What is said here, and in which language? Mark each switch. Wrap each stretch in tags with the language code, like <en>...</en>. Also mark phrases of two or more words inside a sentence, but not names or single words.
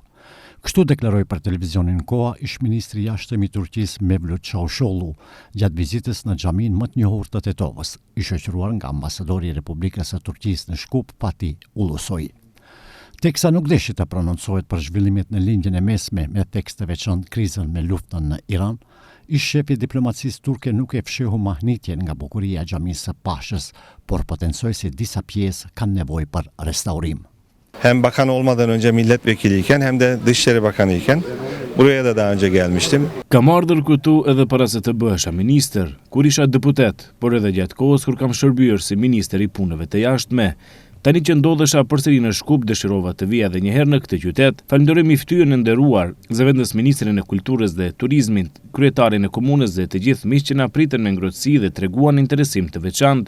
<sq>Kështu deklaroi për televizionin Koha ish-ministri i jashtëm i Turqisë Mevlut Çavuşoğlu gjatë vizitës në xhaminë më të njohur të Tetovës, i shoqëruar nga ambasadori i Republikës së Turqisë në Shkup, Fatih Ulusoy. Teksa nuk deshi të prononcohet për zhvillimet në lindjen e mesme me tekst të veçantë krizën me luftën në Iran, ish-shefi i diplomacisë turke nuk e fshehu mahnitjen nga bukuria e xhamisë së Pashës, por potencoi se disa pjesë kanë nevojë për restaurim.</sq> <tr>Hem bakan olmadan önce milletvekiliyken hem de Dışişleri Bakanıyken buraya da daha önce gelmiştim.</tr> <sq>Kam ardhur këtu edhe para se të bëhesha ministër, kur isha deputet, por edhe gjatë kohës kur kam shërbyer si ministër i punëve të jashtme. Tani që ndodhesha përsëri në Shkup, dëshirova të vija edhe një herë në këtë qytet. Falenderoj ftyrën e nderuar, zëvendës ministrin e Kulturës dhe Turizmit, kryetarin e komunës dhe të gjithë miqtë që na pritën me ngrohtësi dhe treguan interesim të veçantë.</sq>